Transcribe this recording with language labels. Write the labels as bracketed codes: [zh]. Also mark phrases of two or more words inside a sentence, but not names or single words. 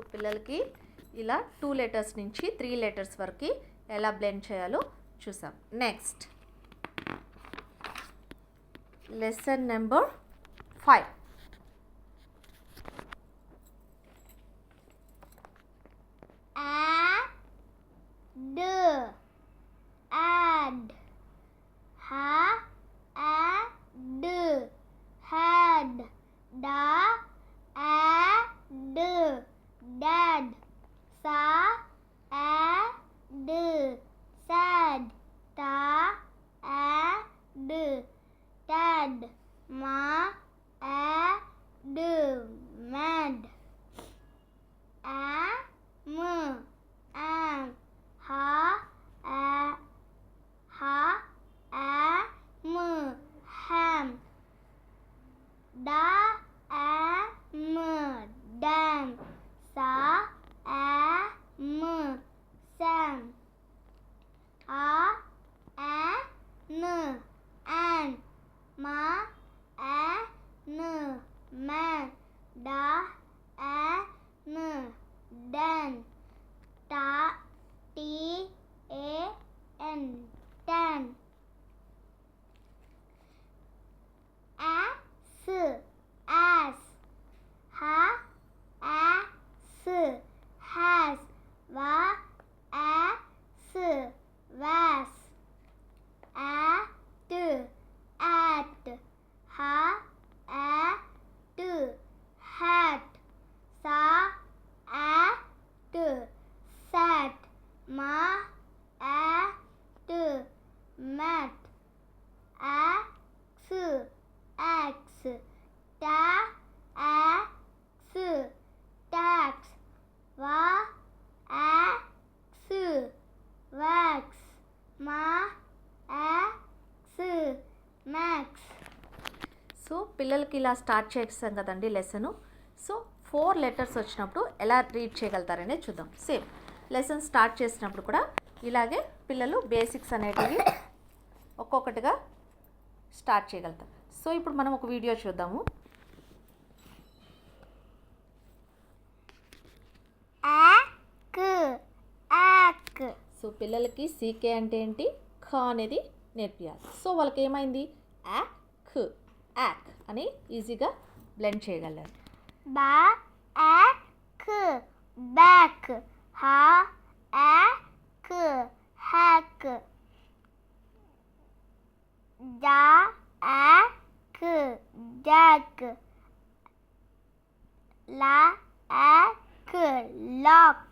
[te] పిల్లలకి ఇలా 2 లెటర్స్ నుంచి 3 లెటర్స్ వరకు ఎలా బ్లెండ్ చేయాలో చూసాం. [en] Next lesson number 5. Add, had, da, add, dad, sa, add, sad, ta, add, dad, ma, add, mad, am, ha, am, ham, da, am, dam, sa, am, sam, an, ma, man, da, dan, ta, tan, tan, ass, has, was, at, hat, sat, mat, axe, tax, wax, max. [te] సో పిల్లలకి ఇలా స్టార్ట్ చేస్తాం కదండి లెసను. సో 4 లెటర్స్ వచ్చినప్పుడు ఎలా రీడ్ చేయగలుగుతారనే చూద్దాం. [en] same lesson start [te] చేసినప్పుడు కూడా ఇలాగే పిల్లలు బేసిక్స్ అనేటివి ఒక్కొక్కటిగా స్టార్ట్ చేయగలుగుతారు. సో ఇప్పుడు మనం ఒక వీడియో చూద్దాము. సో పిల్లలకి సీకే అంటే ఏంటి, ఖ అనేది నేర్పియాలి. సో వాళ్ళకి ఏమైంది, యాక్ యాక్ అని ఈజీగా బ్లెండ్ చేయగలరు. [en] back, hack, jack, lock,